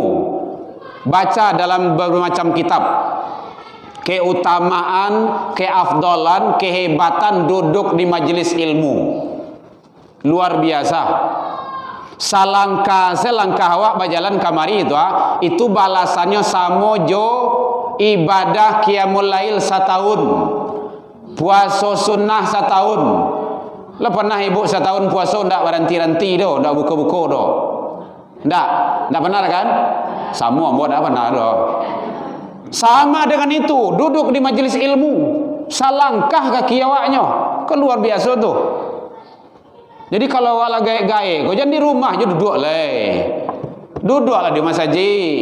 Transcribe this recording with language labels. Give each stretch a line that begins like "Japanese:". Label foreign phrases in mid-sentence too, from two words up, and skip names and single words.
Indonesian: Baca dalam bermacam kitab. Keutamaan, keafdalan, kehebatan duduk di majelis ilmu. Luar biasa.
Minangkabau: Selangkah awak berjalan kamari itu balasannya sama jo ibadah qiyamul lail setahun, puasa sunnah setahun. Lah pernah ibu setahun puasa ndak berhenti-henti doh, ndak buka-buka doh. Ndak benar kan? Sama buat apa benar doh. Sama dengan itu, duduk di majelis ilmu, salangkah kaki awaknya, kan luar biasa tuh. Jadi kalau awak gae-gae, kau jangan di rumah aja duduk leh. Duduklah di masjid.